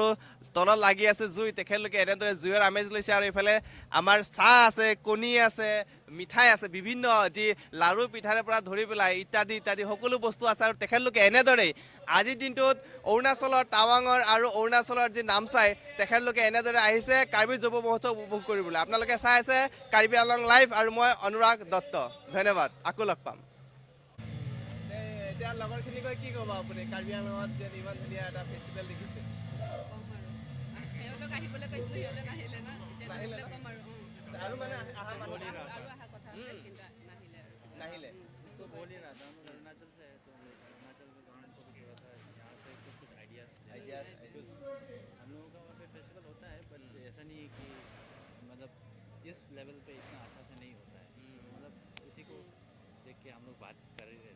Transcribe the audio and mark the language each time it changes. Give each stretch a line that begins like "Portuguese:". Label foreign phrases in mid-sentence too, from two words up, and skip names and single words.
Assamese: তলত লাগি আছে জুই তেখেতলোকে এনেদৰে জুইৰ আমেজ লৈছে আৰু এইফালে আমাৰ চাহ আছে কণী আছে মিঠাই আছে বিভিন্ন যি লাৰু পিঠাৰে পৰা ধৰি পেলাই ইত্যাদি সকলো বস্তু আছে আৰু তেখেতলোকে এনেদৰেই আজিৰ দিনটোত অৰুণাচলৰ টাৱাঙৰ আৰু অৰুণাচলৰ যি নামচাই তেখেতলোকে এনেদৰে আহিছে কাৰ্বি যুৱ মহোৎসৱ উপভোগ কৰিবলৈ আপোনালোকে চাই আছে কাৰ্বি আংলং লাইভ আৰু মই অনুৰাগ দত্ত ধন্যবাদ আকৌ লগ পাম এতিয়া লগৰখিনি কৈ কি ক'ব আপুনি কাৰ্বি আংলঙত যে ইমান ধুনীয়া এটা ফেষ্টিভেল দেখিছে সিহঁতক আহিবলৈ কৈছিলোঁ সিহঁতে নাহিলে না এতিয়া ক'ম আৰু মানে আহা আৰু অহা কথা কিন্তু নাহিলে
Hindi: इसको बोल ही रहा था हम अरुणाचल से है तो अरुणाचल के गवर्नमेंट को भी थोड़ा सा यहाँ से कुछ आइडियाज़ हम लोगों का वहाँ पे फेस्टिवल होता है बट ऐसा नहीं है कि मतलब इस लेवल पे इतना अच्छा से नहीं होता है, मतलब इसी को देख के हम लोग बात कर ही रहे थे।